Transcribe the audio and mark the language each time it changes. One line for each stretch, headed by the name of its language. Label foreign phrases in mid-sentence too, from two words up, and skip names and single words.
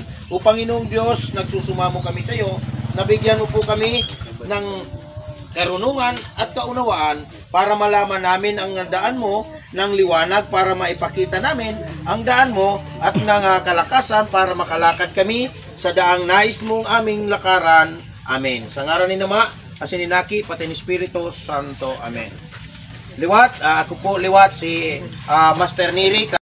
Filipino: O Panginoong Diyos, nagsusumamo kami sa iyo, nabigyan mo po kami ng karunungan at kaunawaan para malaman namin ang daan mo, ng liwanag para maipakita namin ang daan mo, at ng kalakasan para makalakad kami sa daang nais mong aming lakaran. Amen.
Bikol: Sa ngaran ni Nama, asin ni Naki, pati ni Espiritu Santo. Amen. Liwat, ako po liwat si Master Neri.